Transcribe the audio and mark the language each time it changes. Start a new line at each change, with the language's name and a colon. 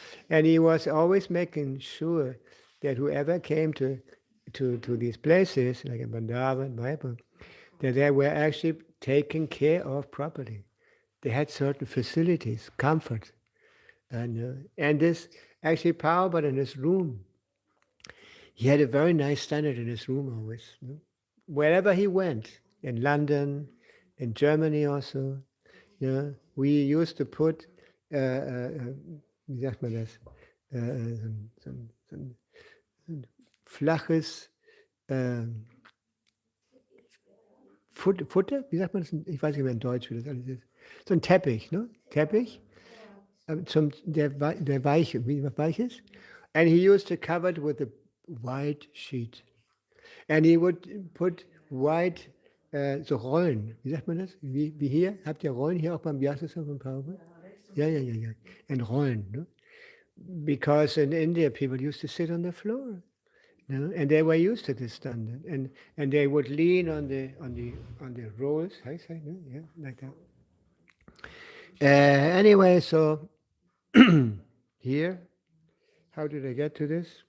English: And he was always making sure that whoever came to these places, like in Vrindavan, Mayapur, that they were actually taken care of properly. They had certain facilities, comfort. And this, actually, Prabhupada in his room, he had a very nice standard in his room always. wherever he went, in London, in Germany also, we used to put,
German: wie sagt man das, so ein flaches Futter, wie sagt man das? Ich weiß nicht mehr in Deutsch, wie das alles ist. So ein Teppich, ne? Teppich, der weich ist.
English: And he used to cover it with a white sheet. And he would put white,
German: so Rollen, wie sagt man das? Wie hier? Habt ihr Rollen hier auch beim Vyasa von Paul? Ja. And Rollen, ne?
English: Because in India people used to sit on the floor. And they were used to this standard, and they would lean on the rolls. I say, no? Yeah, like that. Anyway, so here, how did I get to this?